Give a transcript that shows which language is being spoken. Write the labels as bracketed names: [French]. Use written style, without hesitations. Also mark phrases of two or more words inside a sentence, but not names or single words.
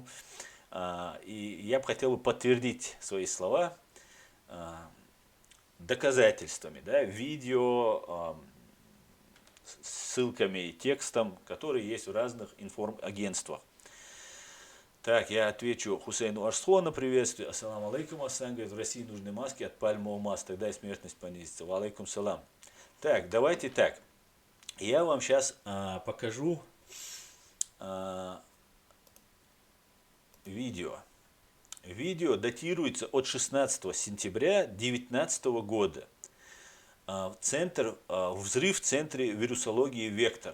[Russian] И я бы хотел подтвердить свои слова доказательствами, да, видео, ссылками и текстом, которые есть в разных информагентствах. Так, я отвечу Хусейну Ашсхо на приветствие. [Arabic] السلام عليكم, [Russian] Асан говорит, в России нужны маски от пальмового масла, тогда и смертность понизится. [Arabic] وعليكم سلام. [Russian] Так, давайте так. Я вам сейчас покажу видео. Видео датируется от 16 сентября 2019 года. Взрыв в центре вирусологии «Вектор».